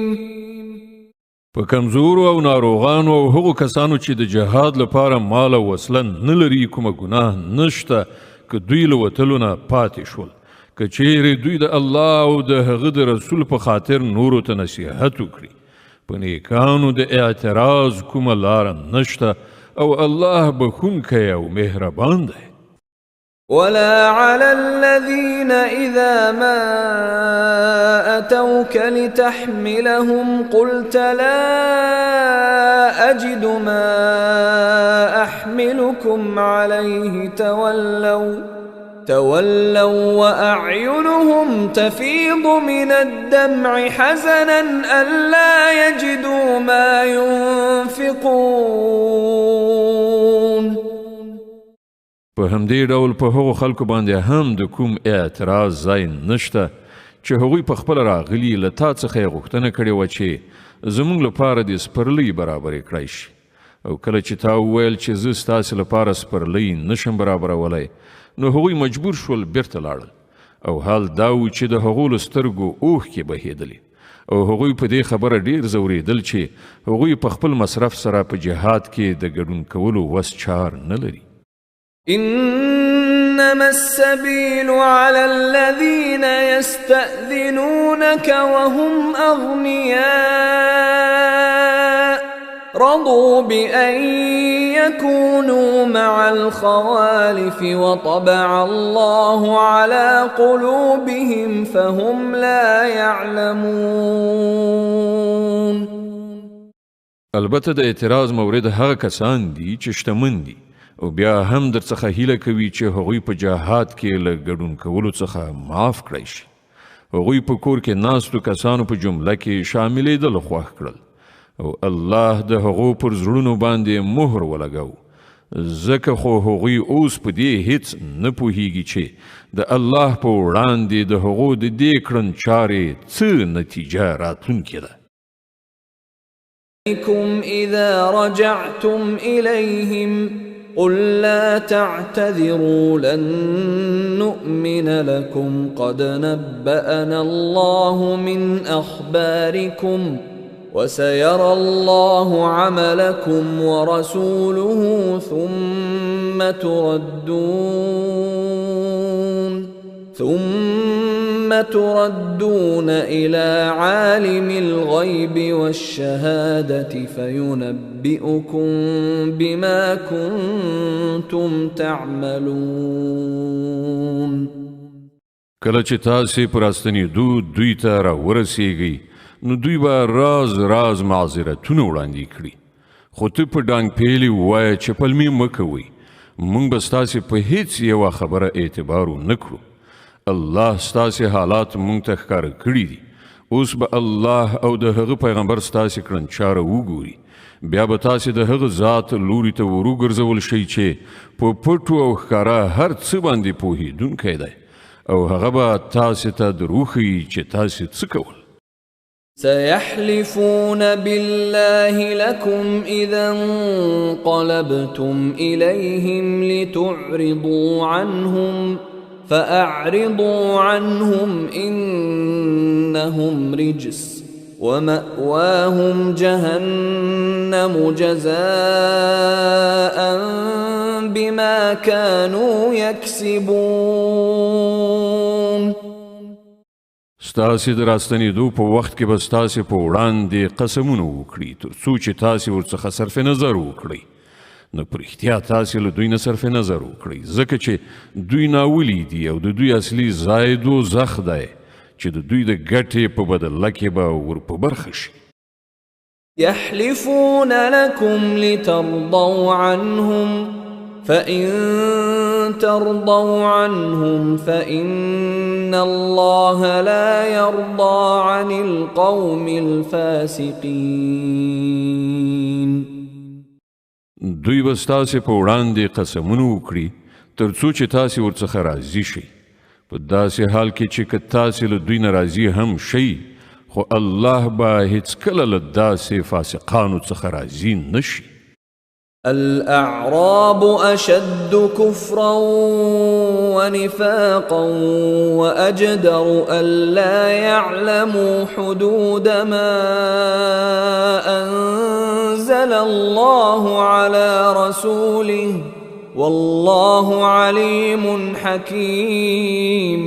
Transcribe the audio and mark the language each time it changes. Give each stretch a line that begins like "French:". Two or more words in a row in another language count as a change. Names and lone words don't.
Pashto: په کمزورو او ناروغانو او هغو کسانو چې د جهاد لپاره مال او وسله نه لري کومه ګناه نشته که دوی له وتلو نه پاتې شول، که چیرې دوی د الله او د هغه د رسول په خاطر نورو ته نصیحت وکړي، په نیکانو د اعتراض کومه لاره نشته او الله بخونکی او مهربان دی.
Arabic: ولا على الذين إذا ما أتوك لتحملهم قلت لا أجد ما أحملكم عليه تولوا وأعينهم تفيض من الدمع حزنا ألا يجدوا ما ينفقون.
Pashto: په همدې ډول په هغو خلکو باندې هم د کوم اعتراض ځای نشته چې هغوی په خپله راغلي له تا څخه یې غوښتنه کړې وه چې زموږ لپاره د سپرلۍ برابرې کړی شي، او کله چې تا وویل چې زه ستاسې لپاره سپرلۍ نشم برابرولی، نو هغوی مجبور شول بیرته لاړل او حال دا و چې د هغو له سترګو اوښکې بهېدلې او هغوی په دې خبره ډېر ځورېدل چې هغوی په خپل مصرف سره په جهاد کې د ګډون کولو وس چار نه لري.
Arabic: إنما السبيل على الذين يستأذنونك وهم أغنياء رضوا بأن يكونوا مع الخوالف وطبع الله على قلوبهم فهم لا يعلمون.
Pashto: البته د اعتراض مورد هغه کسان دي چې شتمن دي او بیا هم در څخه هیله کوي چې هغوی په جهاد کې له ګډون کولو څخه معاف کړی شي. هغوی په کور کې ناستو کسانو په جمله کې شاملېدل خوښ کړل او الله د هغو پر زړونو باندې مهر ولګاو. ځکه خو هغوی اوس په دې هیڅ نه پوهیږي چې د الله په وړاندې د هغو د دې کړنچارې څه نتیجه راتلونکې ده.
Arabic: إذا رجعتم إليهم قل لا تعتذروا لن نؤمن لكم قد نبأنا الله من أخباركم وسيرى الله عملكم ورسوله ثم تردون إلى عالم الغيب والشهادة فينبئكم بما كنتم تعملون.
Pashto: کله چې تاسې په راستنېدو دوی ته راورسېږئ نو دوی به راز معذرتونه وړاندې کړي، خو ته په ډانګ پیلې ووایه چې پلمې مه کوئ، موږ به ستاسې په هیڅ یوه خبره اعتبار ونه کړو. الله ستاسې حالات موږ ته ښکاره کړي دي. اوس به الله او د هغه پیغمبر ستاسې کړنچاره وګوري، بیا به تاسې د هغه ذات لوري ته وروګرځول شئ چې په پټو او ښکاره هر څه باندې پوهېدونکی دی او هغه به تاسې ته دروښیي چې تاسې څه کول.
Arabic: سيحلفون بالله لكم إذا انقلبتم إليهم لتعرضوا عنهم فأعرضوا عنهم إنهم رجس ومأواهم جهنم جزاء بما كانوا يكسبون.
Pashto: ستاسې د راستنېدو په وخت کې به ستاسې په وړاندې قسمونه وکړي تر څو چې تاسې ورڅخه صرف نظر وکړئ. نو په رښتیا تاسې له دوی نه صرف نظر وکړئ، ځکه چې دوی ناولي دي او د دوی اصلي ځای دوزخ دی چې د دوی د ګټې په بدله کې به ور په برخه شي.
Arabic: يحلفون لكم لترضوا عنهم فإن ترضوا عنهم فإن الله لا يرضى عن القوم الفاسقين.
Pashto: دوی به ستاسې په وړاندې قسمونه وکړي تر څو چې تاسې ورڅخه راضي شئ، په داسې حال کې چې که تاسې له دوی نه راضي هم شئ خو الله به هیڅکله له داسې فاسقانو څخه راضي نه شي.
Arabic: الأعراب أشد كفرا ونفاقا وأجدر ألا يعلموا حدود ما أنزل الله على رسوله والله عليم حكيم.